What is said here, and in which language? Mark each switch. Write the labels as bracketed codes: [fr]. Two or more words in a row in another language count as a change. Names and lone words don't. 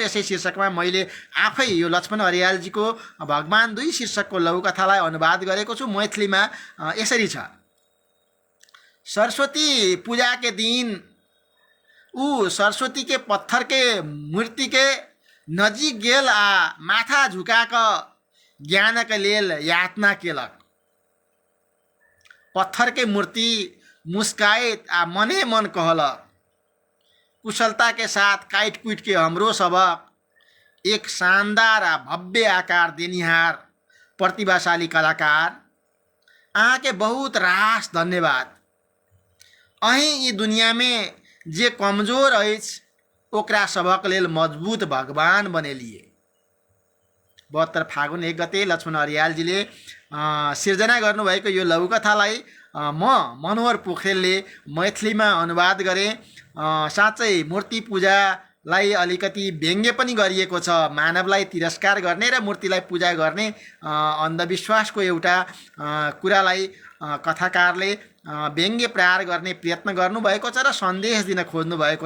[ne] यसै शीर्षकमा मैले आफै यो लक्ष्मण अरियालजीको भगवान 2 शीर्षकको लघुकथालाई अनुवाद गरेको छु। मैथिलीमा यसरी छ। [mai] सरस्वती पूजा के दिन ऊ सरस्वती के पत्थर के मूर्ति के नजिक गेल आ माथा झुकाक ज्ञान के लेल यातना केलक। पत्थर के मूर्ति मुस्काइत आ मने मन कहलक, कुशलता के साथ काट कुट के हमरो सबक एक शानदार आ भव्य आकार देनिहार प्रतिभाशाली कलाकार, अहाँ के बहुत रास धन्यवाद। अहीं ई दुनिया में जे कमजोर अछि ओकरा सबक लेल मजबूत भगवान बनेलिए। [ne] 72 फागुन 1 गते लक्ष्मण अर्यालजीले सिर्जना गर्नुभएको यो लघुकथालाई म मनोहर पोखरेलले मैथिलीमा अनुवाद गरेँ। साँच्चै मूर्ति पूजालाई अलिकति व्यङ्ग्य पनि गरिएको छ। मानवलाई तिरस्कार गर्ने र मूर्तिलाई पूजा गर्ने अन्धविश्वासको एउटा कुरालाई कथाकारले व्यङ्ग्य प्रहार गर्ने प्रयत्न गर्नुभएको छ र सन्देश दिन खोज्नुभएको छ।